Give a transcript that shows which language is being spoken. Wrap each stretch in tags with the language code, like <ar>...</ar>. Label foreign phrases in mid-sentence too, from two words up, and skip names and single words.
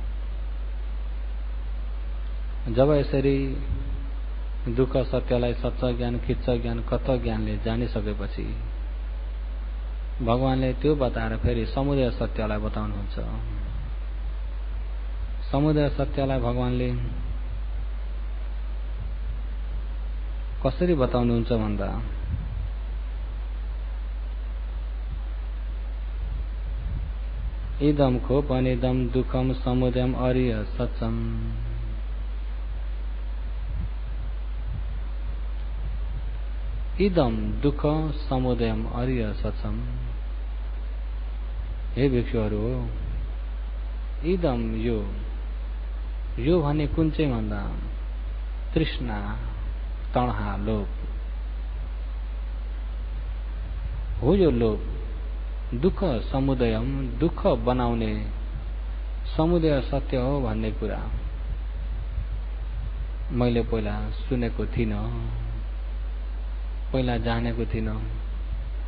<ne>जब यसरी दुःख सत्यलाई सच्चा ज्ञान, किच्च ज्ञान, कत ज्ञानले जानिसकेपछि भगवानले त्यो बताएर फेरि समुदय सत्यलाई बताउनुहुन्छ। समुदय सत्यलाई भगवानले कसरी बताउनुहुन्छ भन्दा</ne> <pi>इदम खोपनिदम दुःखम समुदयम अर्य सचम। इदम दुःख समुदयम अर्य सचम।</pi> <ne>हे भिक्षुहरू हो, इदम यो भने कुन चाहिँ भन्दा तृष्णा, तणहा, लोभ हो। यो लोभ</ne> <pi>दुःख समुदयम,</pi> <ne>दुःख बनाउने समुदय सत्य हो भन्ने कुरा मैले पहिला सुनेको थिइनँ, पहिला जानेको थिइनँ।</ne>